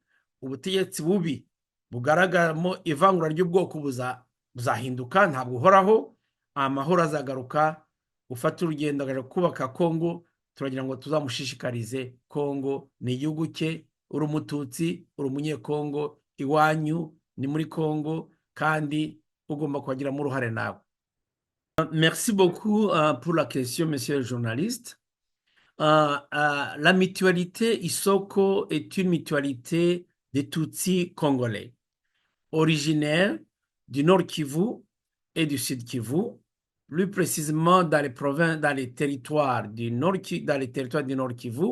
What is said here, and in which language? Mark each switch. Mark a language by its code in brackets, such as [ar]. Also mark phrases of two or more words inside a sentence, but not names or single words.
[rw] Ubutegetsi bubi bugaragaramo ivangura ry'ubwoko buzahinduka, ntabwo uhoraho. Amahoro azagaruka. Ufata urugendo agaje kubaka Kongo, turagira ngo tuzamushishikarize. Kongo ni igihugu cye, uri Umututsi, uri Umunyekongo, iwanyu ni muri Kongo, kandi ugomba kuhagiramo uruhare nawe. [fr] Merci beaucoup pour la question, monsieur le journaliste. La mutualité Isoko est une mutualité des Tutsis congolais, originaires du Nord Kivu et du Sud Kivu, plus précisément dans les provinces, dans les territoires du Nord Kivu.